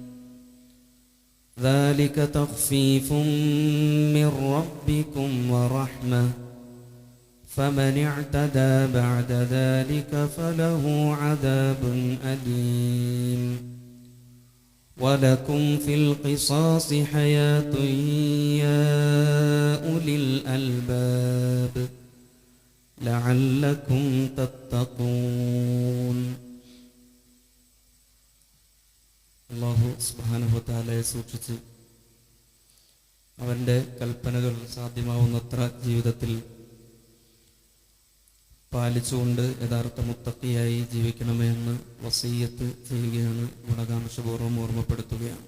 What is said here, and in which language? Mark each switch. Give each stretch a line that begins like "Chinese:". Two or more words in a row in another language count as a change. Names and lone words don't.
Arabic: ذلك تخفيف من ربكم ورحمة فمن اعتدى بعد ذلك فله عذاب أليم ولكم في القصاص حياة يا أولي الألباب لعلكم تتقون.
Malayalam: അല്ലാഹു
Arabic: سبحانه وتعالى
Malayalam: സൂക്ഷിച്ച് അവൻ്റെ കൽപ്പനകൾ സാധ്യമാവുന്നത്ര ജീവിതത്തിൽ പാലിച്ചുകൊണ്ട് യഥാർത്ഥ മുത്തഖിയായി ജീവിക്കണമേ എന്ന് വസീയത്ത് ചെയ്യുകയാണ്, ഗുണകാംക്ഷപൂർവ്വം ഓർമ്മപ്പെടുത്തുകയാണ്.